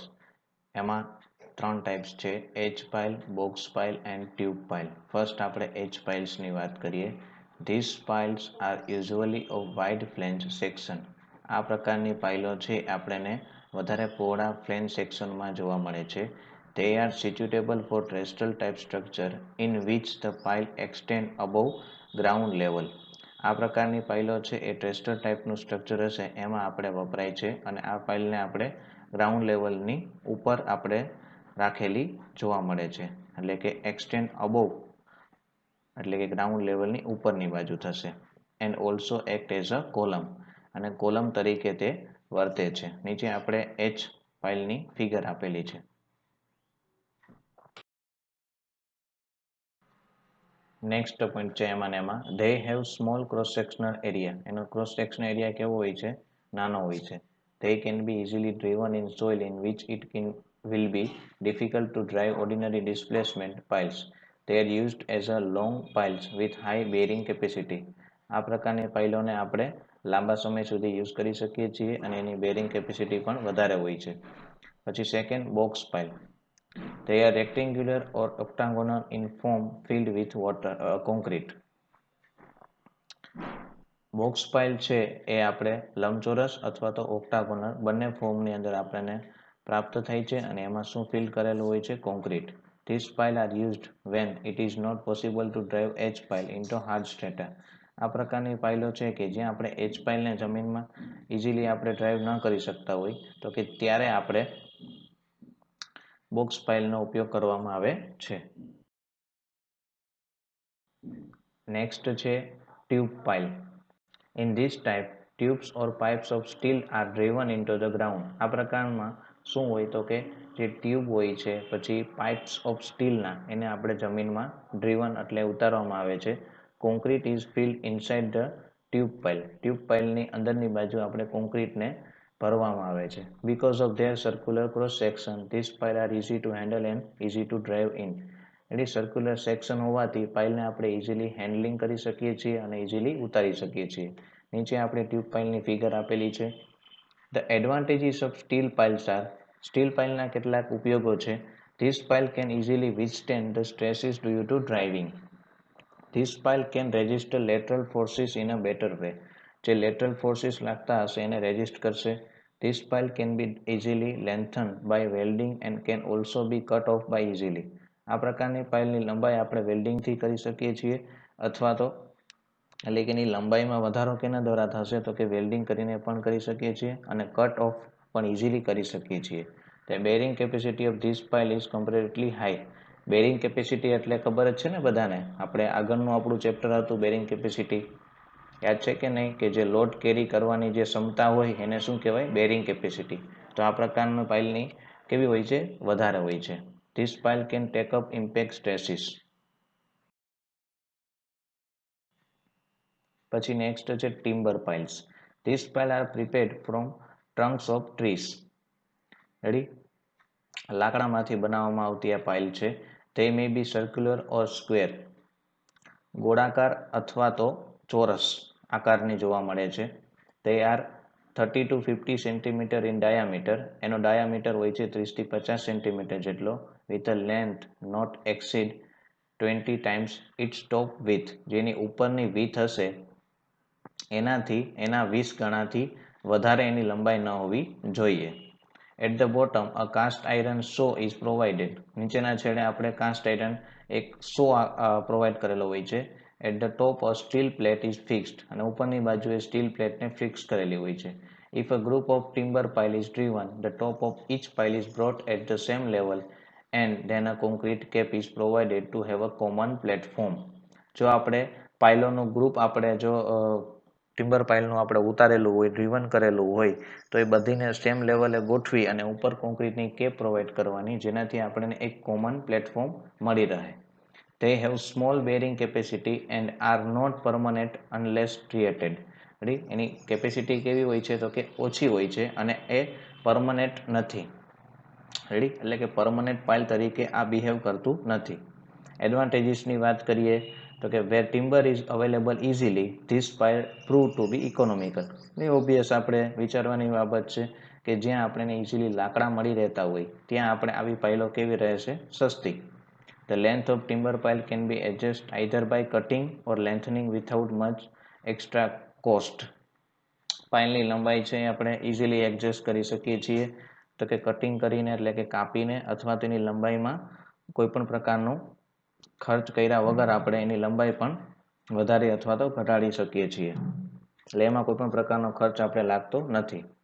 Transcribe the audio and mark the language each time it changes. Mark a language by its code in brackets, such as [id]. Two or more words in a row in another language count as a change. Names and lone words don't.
[gu] એમાં 3 ટાઈપ્સ છે, [en] H pile, box pile and tube pile. [gu] ફર્સ્ટ આપણે એચ પાઇલ્સની વાત કરીએ. [en] This piles are usually of wide flange section. [gu] આ પ્રકારની પાઇલો છે આપણને વધારે પહોળા ફ્લેંજ સેક્શનમાં જોવા મળે છે. [en] They are suitable for terrestrial type structure in which the pile extend above ground level. [gu] આ પ્રકારની પાઇલો છે એ [en] terrestrial type structure [gu] હશે એમાં આપણે વપરાય છે અને આ પાઇલને આપણે [en] ground level [gu] ઉપર આપણે રાખેલી જોવા મળે છે. એટલે કે [en] extend above [gu] એટલે કે [en] ground level [gu] ઉપરની બાજુ થશે. [en] and also act as a column, [gu] અને કોલમ તરીકે તે વર્તે છે. નીચે આપણે એચ પાઇલની ફિગર આપેલી છે. [en] next point [gu] છે એમાં [en] they have small cross sectional area. [gu] એનો [en] cross section area [gu] કેવો હોય છે? નાનો હોય છે. [en] They can be easily driven in soil in which will be difficult to drive ordinary displacement piles. They are used as a long piles with high bearing capacity. [gu] આ પ્રકારની પાઇલોને આપણે લાંબા સમય સુધી યુઝ કરી શકીએ છીએ અને એની [en] bearing capacity [gu] પણ વધારે હોય છે. પછી સેકન્ડ, બોક્સ પાઇલ. [en] They are rectangular or octagonal in form filled with concrete. [gu] બોક્સ પાઇલ છે એ આપણે લંબચોરસ અથવા તો ઓક્ટાગોનલ બંને ફોર્મની અંદર આપણને પ્રાપ્ત થાય છે અને એમાં શું ફિલ કરેલું હોય છે? કોન્ક્રીટ. [en] These piles are used when it is not possible to drive H pile into hard strata. [gu] આ પ્રકારની પાઇલો છે કે જ્યાં આપણે એચ પાઇલને જમીનમાં ઇઝીલી આપણે ડ્રાઈવ ન કરી શકતા હોય તો કે ત્યારે આપણે બોક્સ પાઇલનો ઉપયોગ કરવામાં આવે છે. નેક્સ્ટ છે ટ્યુબ પાઇલ. [en] In this type, tubes or pipes of steel are driven into the ground. [gu] આ પ્રકારમાં શું હોય તો કે જે ટ્યુબ હોય છે પછી [en] pipes of steel [gu] એને આપણે જમીનમાં ડ્રીવન એટલે ઉતારવામાં આવે છે. [en] Concrete is filled inside the tube pile. [gu] ટ્યુબ પાઇલની અંદરની બાજુ આપણે કોન્ક્રીટને ભરવામાં આવે છે. [en] Because of their circular cross section, these piles are easy to handle and easy to drive in. [gu] એટલે [en] circular section [gu] હોવાથી પાઇલને આપણે [en] easily handling [gu] કરી શકીએ છીએ અને ઇઝીલી ઉતારી શકીએ છીએ. નીચે આપણે ટ્યુબ પાઇલની ફિગર આપેલી છે. [en] The advantages of steel piles are. [gu] સ્ટીલ પાઇલના કેટલાક ઉપયોગો છે. [en] This pile can easily withstand the stresses due to driving. This pile can resist lateral forces in a better way. [gu] જે [en] lateral forces [gu] લાગતા હશે એને રેઝિસ્ટ કરશે. [en] This pile can be easily lengthened by welding and can also be cut off by easily. [gu] આ પ્રકારની પાઇલની લંબાઈ આપણે વેલ્ડિંગથી કરી શકીએ છીએ અથવા તો એટલે કે એની લંબાઈમાં વધારો કેના દ્વારા થશે તો કે વેલ્ડિંગ કરીને પણ કરી શકીએ છીએ અને [en] cut off [gu] પણ ઇઝીલી કરી શકીએ છીએ. [en] The bearing capacity of this pile is comparatively high. bearing capacity [gu] એટલે ખબર જ છે ને બધાને, આપણે આગળનું આપણું ચેપ્ટર હતું [en] bearing capacity, [gu] યાદ છે કે નહીં, કે જે [en] load carry [gu] કરવાની જે ક્ષમતા હોય એને શું કહેવાય, [en] bearing capacity. [gu] તો આ પ્રકારની પાઇલની કેવી હોય છે, વધારે હોય છે. [en] This pile can take up impact stresses. [gu] પછી નેક્સ્ટ છે [en] timber piles. These piles are prepared from trunks of trees. [gu] રેડી, લાકડામાંથી બનાવવામાં આવતી આ પાઇલ છે. [en] They may be circular or square. [gu] ગોળાકાર અથવા તો ચોરસ આકારની જોવા મળે છે. [en] They are 30 to 50 centimeter in diameter. [gu] એનો ડાયામીટર હોય છે 30 થી 50 સેન્ટીમીટર જેટલો. [en] With a length not exceed 20 times its top width. [gu] જેની ઉપરની width હશે એના 20 ગણાથી વધારે એની લંબાઈ ન હોવી જોઈએ. [en] At the bottom a cast iron saw is provided. [gu] નીચેના છેડે આપણે [en] cast iron [gu] એક saw પ્રોવાઈડ કરેલો હોય છે. [en] At the top a steel plate is fixed. [gu] અને ઉપરની બાજુએ [en] steel plate [gu] ફિક્સ કરેલી હોય છે. [en] If a group of timber pile is driven, the top of each pile is brought at the same level and then a concrete cap is provided to have a common platform. [gu] જો આપણે પાઇલોનું ગ્રુપ આપણે જો ટિમ્બર પાઇલનું આપણે ઉતારેલું હોય, ડ્રીવન કરેલું હોય તો એ બધીને [en] same level [gu] ગોઠવી અને ઉપર કોન્ક્રીટની કેપ પ્રોવાઈડ કરવાની, જેનાથી આપણને એક [en] common platform [gu] મળી રહે. [en] They have small bearing capacity and are not permanent unless treated. [gu] એની કેપેસિટી કેવી હોય છે તો કે ઓછી હોય છે અને એ પરમનન્ટ નથી. રેડી, એટલે કે [en] permanent pile [gu] તરીકે આ બિહેવ કરતું નથી. એડવાન્ટેજીસની વાત કરીએ તો કે [en] where timber is available easily, this pile prove to be economical. [gu] એ ઓબ્વિયસ આપણે વિચારવાની બાબત છે કે જ્યાં આપણને ઇઝીલી લાકડા મળી રહેતા હોય ત્યાં આપણે આવી પાઇલો કેવી રહેશે, સસ્તી. [en] The length of timber pile can be adjusted either by cutting or lengthening without much extra cost. [gu] પાઇલની લંબાઈ છે આપણે ઇઝીલી એડજસ્ટ કરી શકીએ છીએ તો કે કટિંગ કરીને એટલે કે કાપીને અથવા તેની લંબાઈમાં કોઈ પણ પ્રકારનું ખર્ચ કર્યા વગર આપણે એની લંબાઈ પણ વધારી અથવા તો ઘટાડી શકીએ છીએ. એટલે એમાં કોઈ પણ પ્રકારનો ખર્ચ આપણે લાગતો નથી.